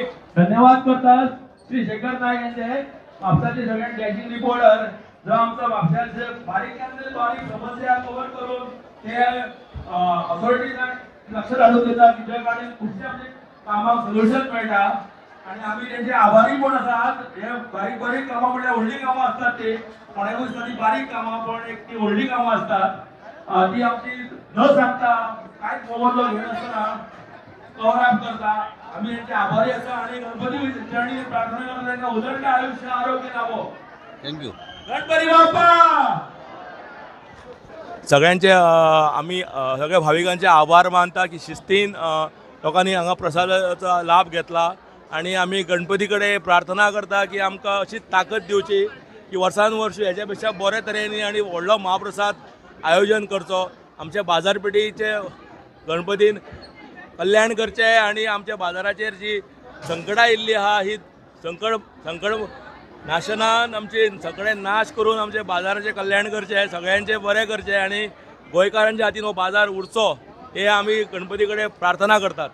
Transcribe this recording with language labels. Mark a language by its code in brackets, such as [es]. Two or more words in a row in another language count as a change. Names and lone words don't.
[kok] धन्यवाद करतात श्री शेखर नायक यांचे म्हापसाचे सगळ्यात डॅशिंग रिपोर्टर जो आमचा म्हापशाचे बारीक समस्या कव्हर करून ते अथॉरिटीना लक्ष घालून देतात की ज्या कारणान खुबशे आमचे कामाक सोल्युशन मेळटा आणि आम्ही त्यांचे आभारी पण आसात. हे बारीक कामां म्हणजे व्हडली कामां असतात ते कोणाकूय दिसता बारीक कामां पण एक ती व्हडली कामां असतात ती आमची न सांगता कांयच मोबदलो घेनासतना [en] cover up [kok] करता. आम्ही त्यांचे आभारी आसा आणि गणपती चरणी प्रार्थना करता त्यांना उदंड आयुष्य आरोग्य लाभो. थँक्यू. गणपती बाप्पा. सगळ्यांचे आम्ही सगळ्या भाविकांचे आभार मानता की शिस्तीन लोकांनी हांगा प्रसादाचा लाभ घेतला आणि आम्ही गणपतीकडे प्रार्थना करता की आमकां अशी ताकद दिवची की वर्सान वर्स हेच्या पेक्षा बरे तरेनी आणि व्हडलो महाप्रसाद आयोजन करचो. आमच्या बाजारपेठीचे गणपतीन कल्याण करचे आणि आमच्या बाजाराचेर जी संकटां येयल्ली आहा ही संकट नाशनान आमचे सगळे नाश करून आमचे बाजाराचे कल्याण करचे, सगळ्यांचे बरे करचे आणि गोंयकारांच्या हातीन हो बाजार उरचो हे आमी गणपती कडेन प्रार्थना करतात.